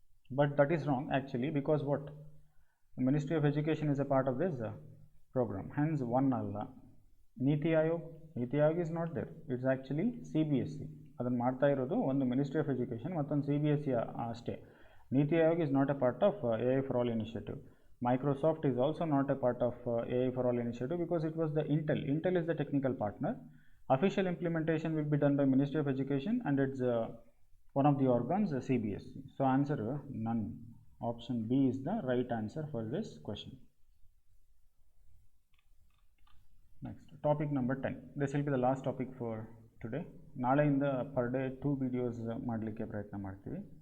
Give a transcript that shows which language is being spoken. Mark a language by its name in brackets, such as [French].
[English] But that is wrong actually, because what Ministry of Education is a part of this program, hence one ಅಲ್ಲ. NITI Aayog is not there, it's actually CBSE. [Kannada] ಅದನ್ನು ಮಾಡ್ತಾ ಇರೋದು ಒಂದು ministry of education, ಮತ್ತೊಂದು CBSE ಅಷ್ಟೇ. [English] NITI Aayog is not a part of AI for all initiative. Microsoft is also not a part of AI for all initiative because it was the Intel is the technical partner. Official implementation will be done by Ministry of Education and it's one of the organs, CBSE. So answer none. Option B is the right answer for this question. Next, topic number 10. This will be the last topic for today. [Kannada] ನಾಳೆಯಿಂದ [English] per day 2 videos [Kannada] ಮಾಡಲಿಕ್ಕೆ ಪ್ರಯತ್ನ ಮಾಡ್ತೀವಿ.